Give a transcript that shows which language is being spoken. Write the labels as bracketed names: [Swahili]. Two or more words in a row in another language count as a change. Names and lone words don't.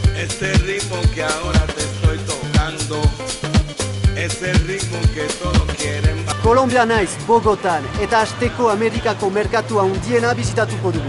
[Spanish] Este ritmo que ahora te estoy tocando es el ritmo que todos quieren. [Basque] Kolombia naiz, Bogotan, eta hasteko Amerikako merkatua handiena bizitatuko dugu.